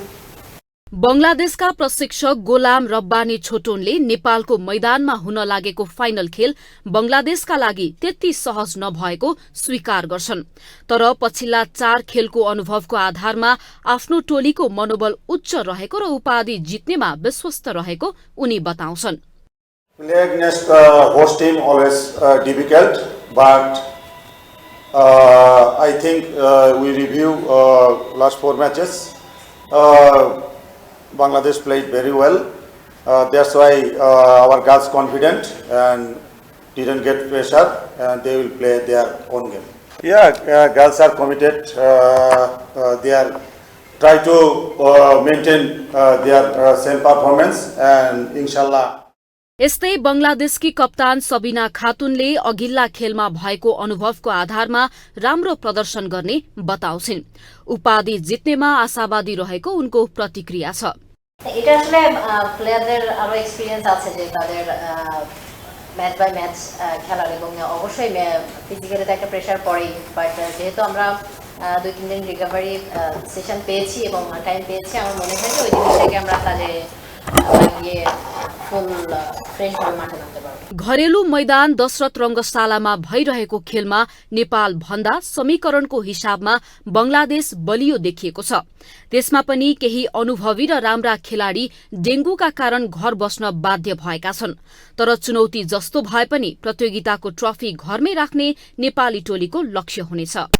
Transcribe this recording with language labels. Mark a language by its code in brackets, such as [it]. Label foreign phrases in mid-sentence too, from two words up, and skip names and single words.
[ne] बंगलादेशका प्रशिक्षक गोलाम रब्बानी छोटोनले नेपालको मैदानमा हुन लागेको फाइनल खेल बंगलादेशका लागि त्यति सहज नभएको स्वीकार गर्छन्। तर पछिल्ला 4 खेलको अनुभवको आधारमा आफ्नो टोलीको मनोबल उच्च रहेको र उपाधि जित्नेमा विश्वस्त रहेको उनी बताउँछन्। [en] Play against host team always difficult, but I think we review last 4 matches. Bangladesh played very well. That's why our girls confident and didn't get pressure, and they will play their own game. Yeah, girls are committed. They are try to maintain their same performance, and inshallah. [ne] यस्तै बंगलादेशकी कप्तान सबिना खातुनले अघिल्ला खेलमा भएको अनुभवको आधारमा राम्रो प्रदर्शन गर्ने बताउँछिन्। उपाधि जित्नेमा आशावादी रहेको उनको प्रतिक्रिया छ। [bn] এটা আসলে প্লেয়ারদের আরো এক্সপেরিয়েন্স আছে যে তাদের [en] match by match [bn] খেলার এবং অবশ্যই ফিজিক্যালি তো একটা প্রেসার পড়েই বাট যেহেতু আমরা 2-3 দিন [en] recovery session [bn] পেয়েছি এবং টাইম পেয়েছি আমার মনে হয় যে ওই জিনিসটাকে আমরা কাজে লাগিয়ে [en] full fresh [bn] ভাবে মাঠে নামতে পারবো। [ne] घरेलु मैदान दशरथ रंगशालामा भइरहेको खेलमा नेपाल भन्दा समीकरणको हिसाबमा बंगलादेश बलियो देखिएको छ। त्यसमा पनि केही अनुभवी र राम्रा खेलाडी डेंगूका कारण घर बस्न बाध्य भएका छन्। तर चुनौती जस्तो भए पनि प्रतियोगिताको ट्रफी घरमै राख्ने नेपाली टोलीको लक्ष्य हुनेछ।